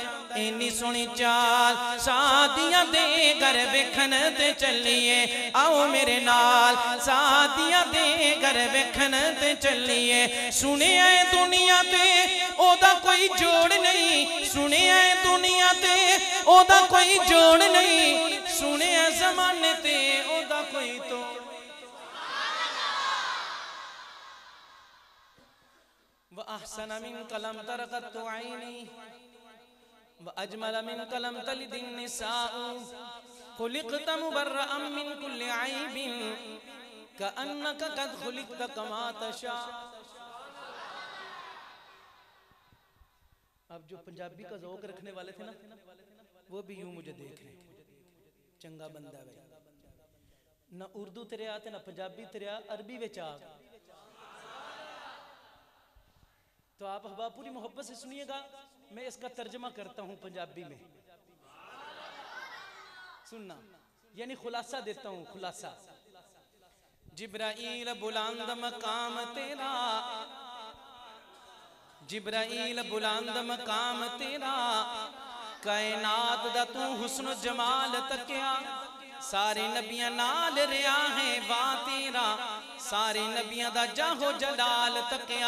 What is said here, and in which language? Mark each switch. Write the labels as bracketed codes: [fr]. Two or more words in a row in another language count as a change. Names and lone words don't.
[pa] انی سوہنی چال سعدیاں دے گھر ویکھن تے چلیے، آؤ میرے نال. سعدیاں دے گھر ویکھن تے چلیے. سُنے آئے دنیا تے اوہدا کوئی جوڑ نہیں. سُنے آئے دنیا تے اوہدا کوئی جوڑ نہیں. سُنے آئے زمانے تے اوہدا کوئی تو. [ar] وأحسن منك لم تر قط عيني، وأجمل منك لم تلد النساء، خلقت مبرأ من كل عيب، كأنك قد خلقت كما تشاء. [ur] اب جو پنجابی کا ذوق رکھنے والے تھے نا، وہ بھی یوں مجھے دیکھ رہے ہیں, [pa] چنگا بندہ ہے. نہ اردو تیرے آتے نہ پنجابی تیرے آ، عربی وچ آ. [ur] تو آپ احباب پوری محبت سے سنیے گا، میں اس کا ترجمہ کرتا ہوں پنجابی میں. سننا، یعنی خلاصہ دیتا ہوں، خلاصہ. [pa] جبرائیل بلند مقام تیرا، جبرائیل بلند مقام تیرا، کائنات دا تو حسن جمال تکیا، سارے نبیاں نال ریا ہے واہ تیرا، سارے نبیاں دا جاہ و جلال تکیا.